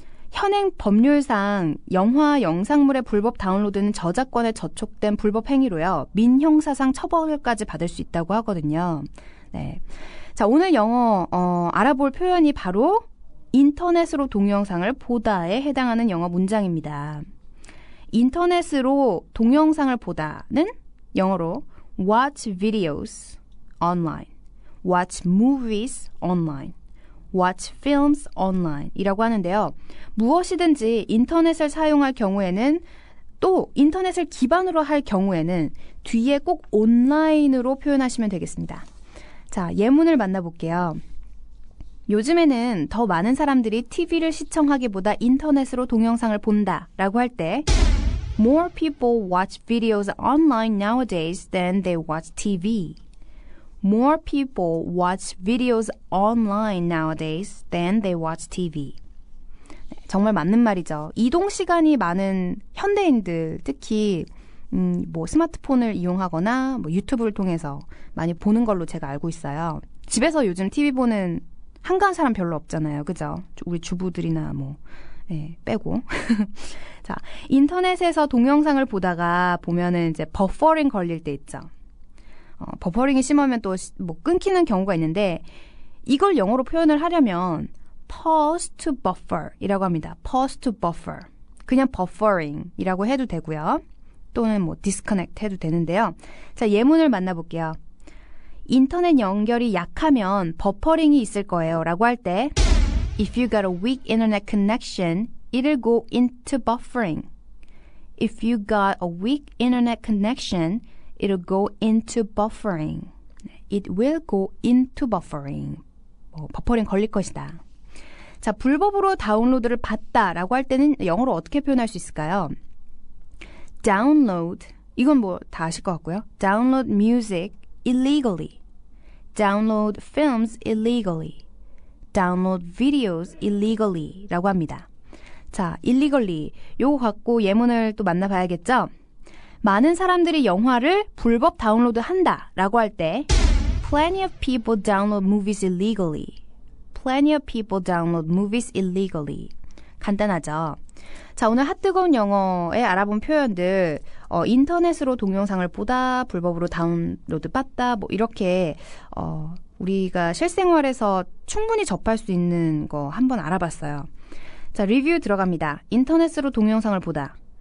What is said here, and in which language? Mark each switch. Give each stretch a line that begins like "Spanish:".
Korean: 현행 법률상 영화 영상물의 불법 다운로드는 저작권에 저촉된 불법 행위로요. 민형사상 처벌까지 받을 수 있다고 하거든요. 네. 자, 오늘 영어 알아볼 표현이 바로 인터넷으로 동영상을 보다에 해당하는 영어 문장입니다. 인터넷으로 동영상을 보다는 영어로
English: watch videos online, watch movies online, watch films online
Korean: 이라고 하는데요. 무엇이든지 인터넷을 사용할 경우에는 또 인터넷을 기반으로 할 경우에는 뒤에 꼭 온라인으로 표현하시면 되겠습니다. 자, 예문을 만나볼게요. 요즘에는 더 많은 사람들이 TV를 시청하기보다 인터넷으로 동영상을 본다라고 할 때
English: More people watch videos online nowadays than they watch TV. More people watch videos online nowadays than they watch TV.
Korean: 정말 맞는 말이죠. 이동 시간이 많은 현대인들, 특히 스마트폰을 이용하거나 유튜브를 통해서 많이 보는 걸로 제가 알고 있어요. 집에서 요즘 TV 보는 한가한 사람 별로 없잖아요. 그죠? 우리 주부들이나 빼고. 자, 인터넷에서 동영상을 보다가 보면은 이제 버퍼링 걸릴 때 있죠. 버퍼링이 심하면 또 끊기는 경우가 있는데 이걸 영어로 표현을 하려면
English: pause to buffer
Korean: 이라고 합니다.
English: pause to buffer.
Korean: 그냥 buffering 이라고 해도 되고요. 또는 disconnect 해도 되는데요. 자, 예문을 만나볼게요. 인터넷 연결이 약하면 버퍼링이 있을 거예요. 라고 할 때
English: If you got a weak internet connection, it'll go into buffering. If you got a weak internet connection, it'll go into buffering. It will go into buffering.
Korean: 버퍼링 걸릴 것이다. 자, 불법으로 다운로드를 받다라고 할 때는 영어로 어떻게 표현할 수 있을까요? download, 이건 다 아실 것 같고요.
English: download music illegally. download films illegally. download videos illegally
Korean: 라고 합니다. 자,
English: illegally.
Korean: 요거 갖고 예문을 또 만나봐야겠죠? 많은 사람들이 영화를 불법 다운로드 한다 라고 할 때
English: Plenty of people download movies illegally. Plenty of people download movies illegally.
Korean: 간단하죠? 자, 오늘 핫뜨거운 영어에 알아본 표현들 인터넷으로 동영상을 보다, 불법으로 다운로드 받다 뭐 이렇게 우리가 실생활에서 충분히 접할 수 있는 거 한번 알아봤어요. 자, 리뷰 들어갑니다. 인터넷으로 동영상을 보다.